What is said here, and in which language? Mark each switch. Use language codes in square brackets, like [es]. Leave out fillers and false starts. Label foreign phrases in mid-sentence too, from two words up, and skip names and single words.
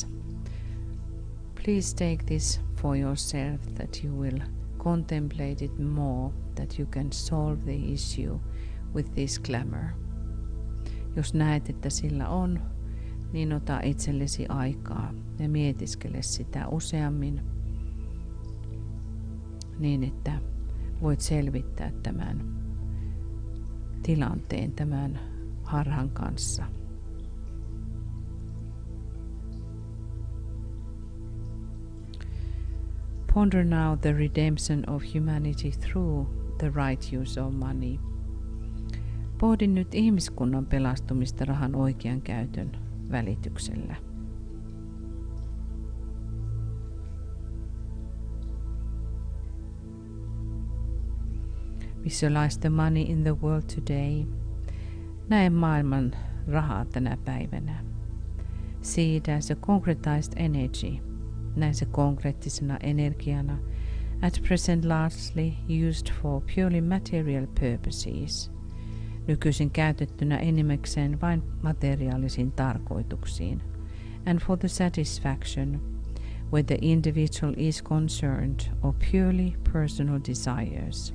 [en] please take this for yourself, that you will contemplate it more, that you can solve the issue with this glamour. [fi] Jos näet, että sillä on, niin ota itsellesi aikaa ja mietiskele sitä useammin niin, että voit selvittää tämän tilanteen tämän harhan kanssa. [en] Ponder now the redemption of humanity through the right use of money. [fi] Pohdi nyt ihmiskunnan pelastumista rahan oikean käytön välityksellä. [en] Visualize the money in the world today. [fi] Näe maailman rahaa tänä päivänä. [en] See it as a concretized energy. [fi] Näe se konkreettisena energiana, [en] at present largely used for purely material purposes. [fi] Nykyisin käytettynä enimmäkseen vain materiaalisiin tarkoituksiin, [en] and for the satisfaction where the individual is concerned of purely personal desires.